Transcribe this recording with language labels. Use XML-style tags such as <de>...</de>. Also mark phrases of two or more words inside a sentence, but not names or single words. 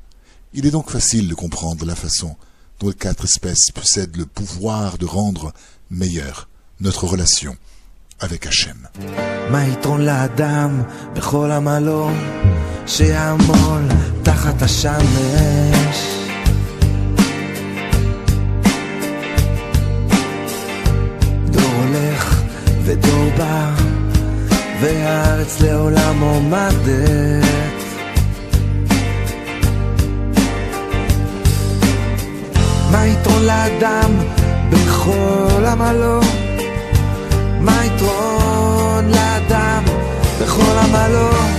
<fr>Il est donc facile de comprendre la façon dont les 4 espèces possèdent le pouvoir de rendre meilleure notre relation avec Hachem.</fr> <he>שיעמול תחת השמש דור הולך ודור בא והארץ לעולם עומדת מה יתרון לאדם בכל עמלו מה יתרון לאדם בכל עמלו</he>